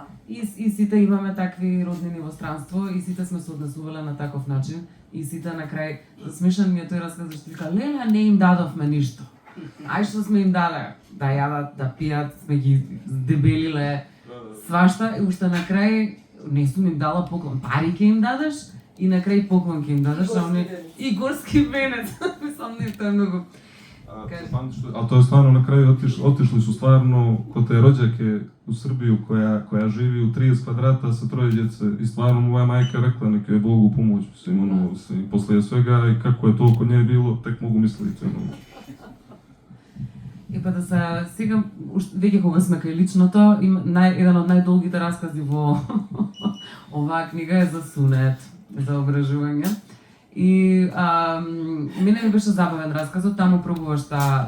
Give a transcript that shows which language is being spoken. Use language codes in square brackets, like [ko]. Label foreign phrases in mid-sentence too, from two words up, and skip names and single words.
[mk] И сите имаме такви роднини во странство и сите сме се однесувале на таков начин и сите на крај смешен ми е тој расказ што вика леле не им дадовме ништо. Ај што сме им дале да јадат, да пијат, сме ги дебелиле свашта и уште на крај не сум им дала поклон. Пари ќе им дадеш и на крај поклон ќе им дадеш, а они и горски венец. Мислам не тоа е многу. [sr] A to je stvarno na kraju otišli su stvarno kod te rođake u Srbiju koja živi u 30 kvadrata sa 3 djece i stvarno moja majka rekla neka je Bogu pomoć, mislim, ono, poslije svega i kako je to kod nje bilo, tek mogu misliti, ono. [mk] И па да се сега веќе кога сме кај личното, еден од најдолгите раскази во оваа книга е за сунет, за обрежување. И мене ми беше забавен расказот, таму пробуваш да...